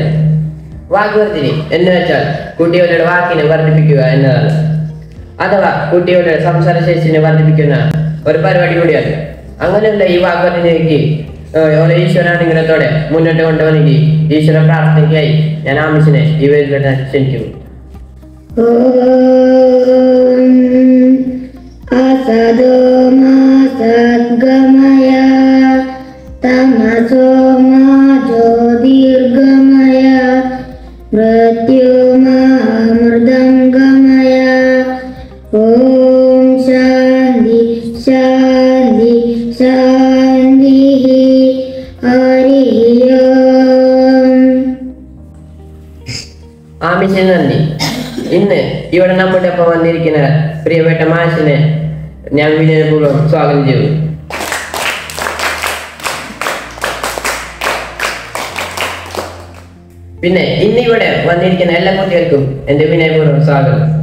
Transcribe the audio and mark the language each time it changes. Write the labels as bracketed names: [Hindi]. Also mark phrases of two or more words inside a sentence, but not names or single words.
[Malayalam] വാഗ്വർത്തിനി എന്ന് വെച്ചാൽ കുട്ടികളുടെ വാക്കിനെ വർദ്ധിപ്പിക്കുക എന്നതാണ്. അഥവാ കുട്ടികളുടെ സംസാരശേഷിനെ വർദ്ധിപ്പിക്കുന്ന ഒരു പരിപാടി കൂടിയാണ്. അങ്ങനെയുള്ള ഈ വാഗ്വർത്തിനിക്ക് ഈശ്വരാനുഗ്രഹത്തോടെ മുന്നോട്ട് കൊണ്ടുവന്നെങ്കിൽ ഈശ്വര പ്രാർത്ഥനയ്ക്കായി ഞാൻ ആമിഷിനെ ഈ വേദിയിലോട്ട് ക്ഷണിക്കുന്നു. [Sanskrit] असदो मा सद्गमय तमसो मा ज्योतिर्गमय मृत्यु मा अमृतंगमय ओम शांति शांति शांति हरि ओम. [Malayalam] ആമിഷിന് നന്ദി. ഇന്ന് ഇവിടെ നമ്മുടെ ഒപ്പം വന്നിരിക്കുന്ന പ്രിയപ്പെട്ട മാഷിനെ ഞാൻ വിനയപൂർവ്വം സ്വാഗതം ചെയ്യുന്നു. പിന്നെ ഇന്ന് ഇവിടെ വന്നിരിക്കുന്ന എല്ലാ കുട്ടികൾക്കും എന്റെ വിനയപൂർവ്വം സ്വാഗതം.